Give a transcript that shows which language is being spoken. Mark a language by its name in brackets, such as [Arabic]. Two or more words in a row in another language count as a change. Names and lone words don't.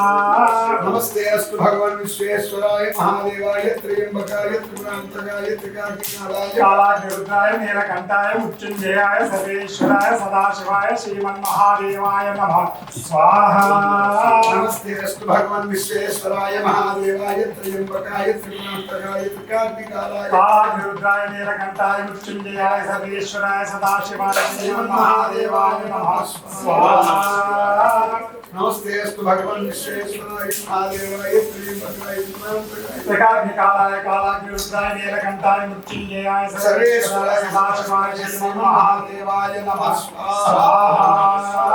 [Sanskrit] నమస్తే అస్తు భగవాన్ విశ్వేశ్వరాయ మహాదేవాయ త్రయంబకాయ త్రిపురాంతకాయ త్రికాగ్నికాలాయ కాలాగ్నిరుద్రాయ నీలకంఠాయ మృత్యుంజయాయ సర్వేశ్వరాయ సదాశివాయ శ్రీమన్మహాదేవాయ నమః స్వాహా. నమస్తే అస్తు భగవాన్ విశ్వేశ్వరాయ మహాదేవాయ త్రయంబకాయ త్రిపురాంతకాయ త్రికాగ్నికాలాయ कालाग्निरुद्राय नीलकंठाय मृत्युंजयाय सर्वेश्वराय सदाशिवाय श्रीमन्महादेवाय नमः स्वाहा। नमस्ते अस्तु भगवान् विश्वेश्वराय महादेवाय त्र्यंबकाय त्रिकाग्निकालाय कालाग्निरुद्राय नीलकंठाय मृत्युंजयाय सर्वेश्वराय सदाशिवाय श्रीमन्महादेवाय नमः स्वाहा।